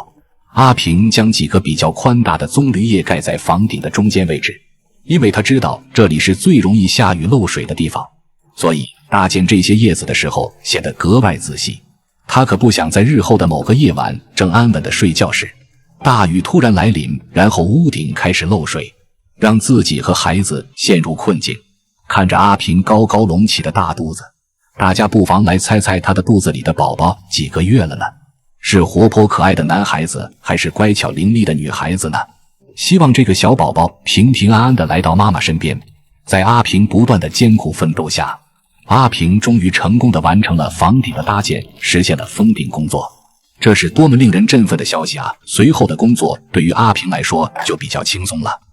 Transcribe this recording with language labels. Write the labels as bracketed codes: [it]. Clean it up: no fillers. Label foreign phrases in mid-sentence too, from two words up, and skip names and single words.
[zh] 阿平將幾個比較寬大的棕櫚葉蓋在房頂的中間位置，因為他知道這裡是最容易下雨漏水的地方，所以搭建這些葉子的時候顯得格外仔細。他可不想在日後的某個夜晚正安穩的睡覺時，大雨突然來臨，然後屋頂開始漏水，讓自己和孩子陷入困境。看着阿平高高隆起的大肚子，大家不妨来猜猜他的肚子里的宝宝几個月了呢？是活潑可愛的男孩子，還是乖巧伶俐的女孩子呢？希望这個小寶寶平平安安地來到媽媽身邊。在阿平不斷的艱苦奮鬥下，阿平終於成功地完成了房頂的搭建，實現了封頂工作。這是多麼令人振奮的消息啊！隨後的工作對於阿平來說就比較輕鬆了。